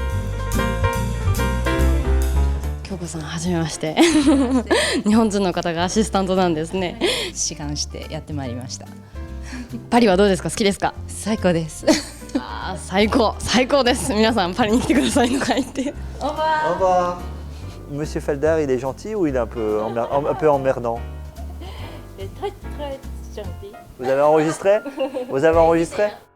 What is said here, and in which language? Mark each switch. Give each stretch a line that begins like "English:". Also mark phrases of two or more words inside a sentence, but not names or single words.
Japanese: 京子さんはじめまして。日本人の方がアシスタントなんですね。志願してやってまいりました。パリはどうですか？好きですか？最高です。あー最高です。皆さんパリに来てくださいとか言って。
French: Au revoir. Monsieur Felder, il est gentil ou il est un peu emmerdant? Il est très très gentil. Vous avez enregistré? Vous avez enregistré?